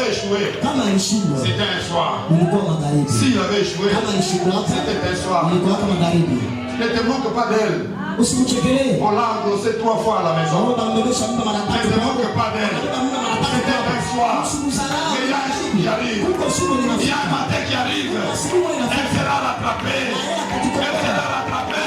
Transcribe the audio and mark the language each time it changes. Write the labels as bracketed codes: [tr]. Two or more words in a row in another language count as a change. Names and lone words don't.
[fr] échoué, [sw] kama alishindwa [fr] c'était un soir. [sw] ilikuwa magharibi. [fr] S'il avait échoué, [sw] Kama alishindwa [fr] c'était un soir. [sw] ilikuwa kama magharibi. [fr] Ne te moque pas d'elle. [sw] Usimchekelee. [fr] On l'a endossé 3 fois à la maison. Ne te moque pas d'elle. C'était un soir. Mais il y a un jour qui arrive. Il y a un matin qui arrive. Elle sera rattrapée. Elle sera rattrapée.